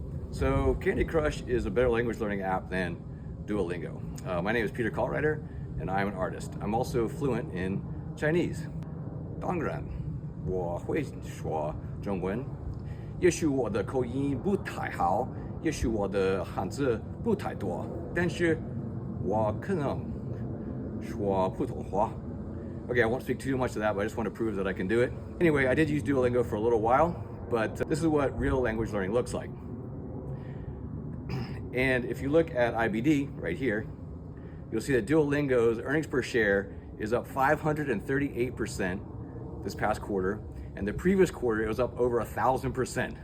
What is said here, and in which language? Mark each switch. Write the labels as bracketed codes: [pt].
[en] So Candy Crush is a better language learning app than Duolingo. My name is Peter Kaltreider, and I'm an artist. I'm also fluent in Chinese. [zh] 当然，我会说中文。也许我的口音不太好，也许我的汉字不太多，但是我可能说普通话。 [en] Okay, I won't speak too much of that, but I just want to prove that I can do it. Anyway, I did use Duolingo for a little while, but this is what real language learning looks like. And if you look at IBD right here, you'll see that Duolingo's earnings per share is up 538% this past quarter, and the previous quarter it was up over 1,000%.